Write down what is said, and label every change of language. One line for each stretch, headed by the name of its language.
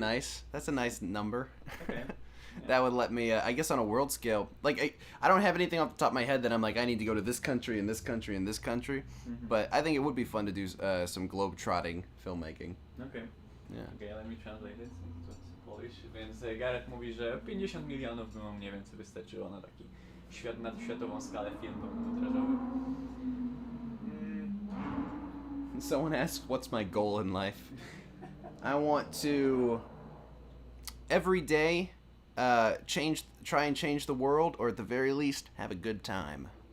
English: nice. That's a nice number. Okay. That would let me, I guess on a world scale, like, I don't have anything off the top of my head that I'm like, I need to go to this country and this country and this country. But I think it would be fun to do some globe-trotting filmmaking. Okay. Yeah. Okay, let me translate it into Polish.
Polish: Więc Garrett mówi, że 50 milionów by mu mniej więcej wystarczyło na taki na światową skalę film pełnometrażowy.
English: Someone asked, what's my goal in life? I want to, every day, try and change the world, or at the very least, have a good time.